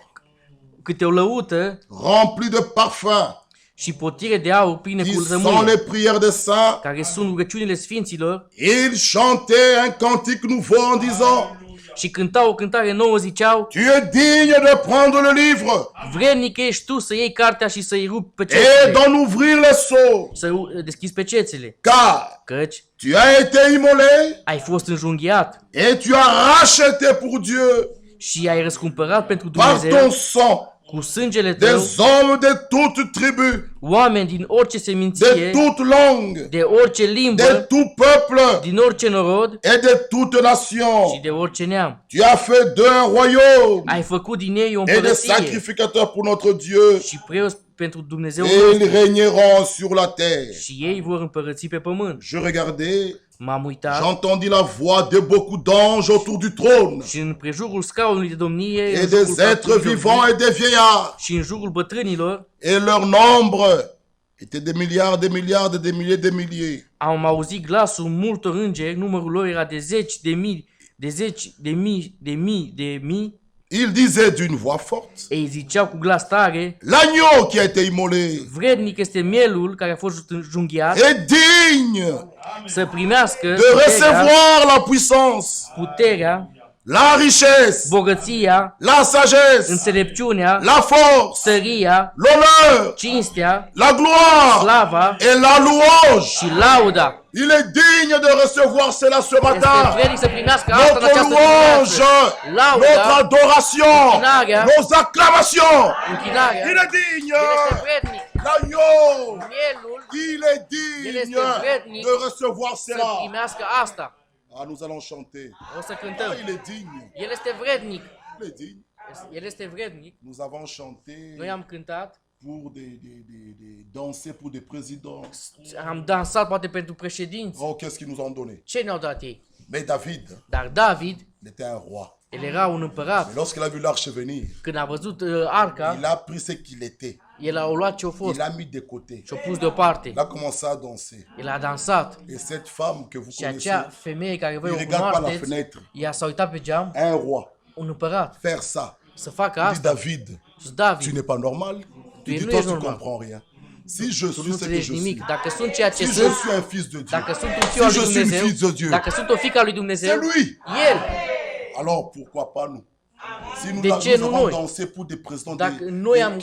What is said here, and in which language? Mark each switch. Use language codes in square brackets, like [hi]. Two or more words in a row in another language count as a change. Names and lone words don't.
[ro] câte o lăută [fr] remplies de parfums, [ro] și potire de aur pline [fr] qui [ro] cu [fr] sont [ro] zămâie, [fr] les prières des saints. [ro] care sunt rugăciunile sfinților, [fr] Ils chantaient un cantique nouveau en disant, [ro] și cântau o cântare nouă, ziceau: [fr] tu es digne de prendre le livre [ro] vrednic ești tu să iei cartea și să-i rupi [fr] et [ro] pecețele, [fr] d'en ouvrir les sceaux, [ro] să deschizi pecețele, [fr] car [ro] căci [fr] tu as été immolé [ro] ai fost înjunghiat [fr] et tu as racheté pour Dieu [ro] și ai răscumpărat pentru [fr] par [ro] Dumnezeu [fr] ton sang [ro] cu sângele tău [fr] des hommes de toute tribu, [ro] oameni din orice [fr] de [ro] seminție, [fr] toute langue, [ro] de orice de limbă, [fr] tout peuple [ro] din orice norod [fr] et de toute nation. [ro] și de orice neam. [fr] Tu as fait d'eux un royaume [ro] Ai făcut din ei o [fr] et des [ro] împărăție [fr] sacrificateurs pour notre Dieu, [ro] și preoți pentru Dumnezeu [fr] et ils [ro] nostru, [fr] régneront sur la terre. [ro] și ei vor împărăți pe pământ. [fr] Je regardais, [ro] M-am uitat [fr] j'entendis la voix de beaucoup d'anges autour du trône [ro] și în prejurul scaunului de domnie, în [fr] et [ro] jurul [fr] des êtres [ro] făpturilor [fr] vivants [ro] vii [fr] et des vieillards. [ro] și în jurul bătrânilor, [fr] Et leur nombre était des milliards, des milliards, des milliers, des milliers. [ro] am auzit glasul multor îngeri, numărul lor era de zeci de mii, de zeci de mii, de mii, de mii. [fr] Ils disaient d'une voix forte, [ro] Ei ziceau cu glas tare: [fr] l'agneau qui a été immolé [ro] vrednic este mielul care a fost înjunghiat [fr] est digne [ro] să primească [fr] de recevoir la puissance, [ro] puterea, [fr] la richesse, [ro] bogăția, [fr] la sagesse, [ro] înțelepciunea, [fr] la force, [ro] săria, [fr] l'honneur, [ro] cinstea, [fr] la gloire [ro] slava [fr] et la louange. [ro] și lauda. [fr] Il est digne de recevoir cela ce [ro] Este [fr] matin. [ro] vrednic să primească asta în [fr] Notre [ro] această [fr] louange, [ro] dimineață. [fr] notre [ro] Lauda, [fr] adoration, [ro] închinarea, [fr] nos acclamations. [ro] închinarea. [fr] Il est digne. [ro] El este vrednic. [fr] L'agneau, [ro] Mielul [fr] il est [ro] El [fr] digne [ro] este vrednic [fr] de recevoir [ro] să [fr] cela. [ro] primească asta. [fr] Ah, nous allons chanter. [ro] O să cântăm. [fr] Ah, il est digne. [ro] El este vrednic. [fr] Il est digne. [ro] El este vrednic. [fr] Nous avons chanté [ro] Noi am cântat, [fr] pour danser pour des présidents. [ro] am dansat poate pentru președinți. [fr] Oh, qu'est-ce qu'ils nous ont donné? [ro] Ce ne-au dat ei? [fr] Mais David, [ro] Dar David, [fr] il était un roi. [ro] el era un [fr] Mais [ro] împărat. [fr] lorsqu'il a vu l'arche venir, [ro] Când a văzut arca, [fr] il a pris ce qu'il était. [ro] el a luat ce-a [fr] Il [ro] fost [fr] l'a mis de côté. [ro] și-a pus deoparte. [fr] Il a commencé à danser. [ro] El a dansat. [fr] Et cette femme que vous [ro] Și acea [fr] connaissez, [ro] femeie care voi [fr] il [ro] o [fr] regarde par la [ro] cunoașteți, [fr] fenêtre. [ro] ea s-a uitat pe geam, [fr] Un roi, [ro] un împărat, [fr] faire ça. [ro] să facă [fr] Il dit [ro] asta. David, Și [fr] tu [ro] David, [fr] n'es pas normal. Tu dis [ro] nu [fr] toi, [ro] ești [fr] tu [ro] normal. [fr] comprends rien. Si je [ro] tu [fr] suis [ro] nu [fr] ce que [ro] înțelegi [fr] je suis, [ro] nimic. Dacă sunt ceea ce [fr] si je [ro] sunt, [fr] suis un fils de Dieu, [ro] dacă sunt un [fr] si [ro] fiu al [fr] je [ro] lui [fr] suis une [ro] Dumnezeu, [fr] fille de Dieu, [ro] dacă sunt o fiică a lui Dumnezeu, [fr] c'est lui. [ro] El. [fr] Alors pourquoi pas nous? Si nous, [ro] De ce [fr] nous [ro] nu [fr] avons [ro] noi? [fr] dansé pour des présidents [ro] Dacă noi am